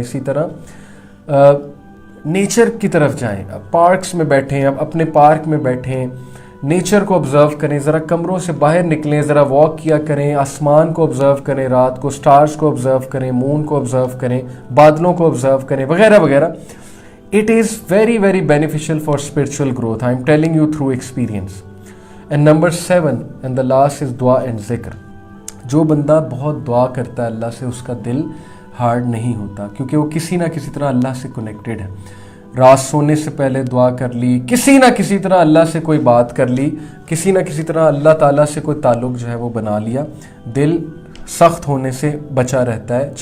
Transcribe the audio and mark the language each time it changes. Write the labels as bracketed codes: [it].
[ur] اسی طرح نیچر کی طرف جائیں، پارکس میں بیٹھیں، اب اپنے پارک میں بیٹھیں، نیچر کو آبزرو کریں، ذرا کمروں سے باہر نکلیں، ذرا واک کیا کریں، آسمان کو آبزرو کریں، رات کو سٹارز کو آبزرو کریں، مون کو آبزرو کریں، بادلوں کو آبزرو کریں، وغیرہ وغیرہ. [en] It is very very beneficial for spiritual growth. I am telling you through experience. And number 7 and the last is dua and zikr. [ur] جو بندہ بہت دعا کرتا ہے اللہ سے، اس کا دل ہارڈ نہیں ہوتا، کیونکہ وہ کسی نہ کسی طرح اللہ سے کنیکٹڈ ہے. رات سونے سے پہلے دعا کر لی، کسی نہ کسی طرح اللہ سے کوئی بات کر لی، کسی نہ کسی طرح اللہ تعالیٰ سے کوئی تعلق جو ہے وہ بنا لیا، دل سخت ہونے سے بچا رہتا ہے.